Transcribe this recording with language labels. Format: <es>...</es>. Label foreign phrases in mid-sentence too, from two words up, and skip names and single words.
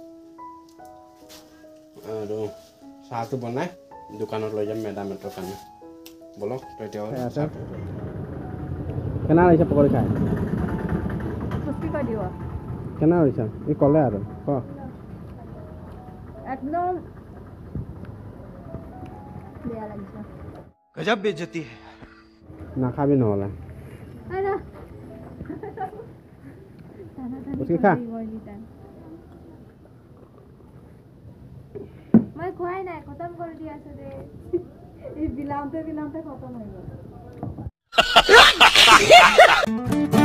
<as>আৰু চাহটো বনাই দোকানত লৈ যাম মেডামেতৰ কাৰণে। বলক তেতিয়াহ'লে কেনে লাগিছে পকৰি খাই? কেনে হৈছে ই ক'লে আৰু ক একদম বেয়া লাগিছে।</as> <hi>गजब बेइज्जती है।</hi> <as>নাখাবি নহ'লে খা।</as> <hi>मैं खुआई ना खत्म कर दिया से</hi> <as>বিলাওতে খতম হৈ গ'ল।</as>